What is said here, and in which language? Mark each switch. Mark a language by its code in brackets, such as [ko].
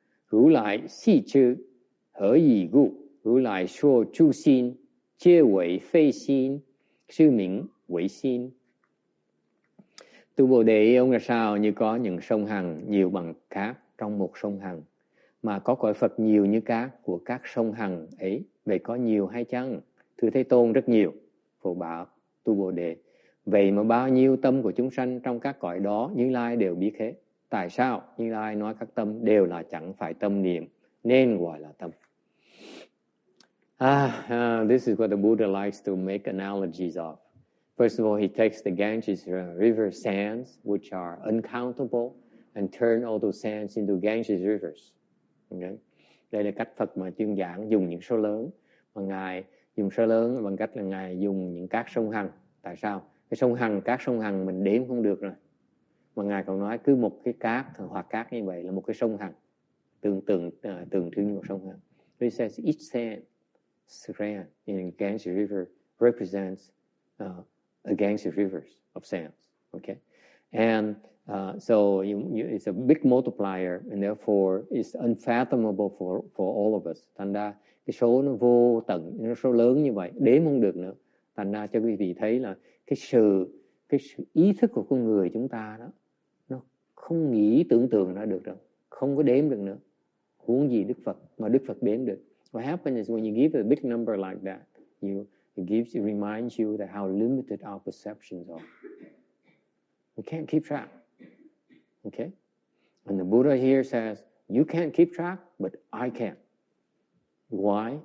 [zh] 如来悉知，何以故？如来说诸心，皆为非心，是名为心。 [vi] Tu Bồ Đề ông là sao? Như có những sông Hằng nhiều bằng cát trong một sông Hằng, mà có cõi Phật nhiều như cát của các sông Hằng ấy. Vậy có nhiều hay chăng? Thưa Thế Tôn, rất nhiều. Phật bảo Tu Bồ Đề, vậy mà bao nhiêu tâm của chúng sanh trong các cõi đó Như Lai đều biết hết. Tại sao? Như Lai nói các tâm đều là chẳng phải tâm niệm, nên gọi là tâm. [en] This is what the Buddha likes to make analogies of. First of all, he takes the Ganges river sands, which are uncountable, and turn all those sands into Ganges rivers. Okay? [vi] Đây là cách Phật mà chuyên giảng dùng những số lớn. Mà Ngài dùng số lớn bằng cách là Ngài dùng những các sông Hằng. Tại sao? Cái sông Hằng, các sông Hằng mình đếm không được rồi. Mà Ngài còn nói cứ một cái cát hoặc cát như vậy là một cái sông Hằng, tượng trưng như một sông Hằng. [en] He says each strand in Ganges River represents a Ganges rivers of sands. Okay, and so it's a big multiplier, and therefore it's unfathomable for all of us. [vi] Thành ra cái số nó vô tận, nó số lớn như vậy đếm không được nữa. Thành ra cho quý vị thấy là cái sự ý thức của con người chúng ta đó, nó không nghĩ tưởng tượng ra được rồi, không có đếm được nữa. Huống gì Đức Phật, mà Đức Phật đếm được. [en] What happens is when you give a big number like that, it reminds you that how limited our perceptions are. We can't keep track. Okay? And the Buddha here says, you can't keep track, but I can. Why?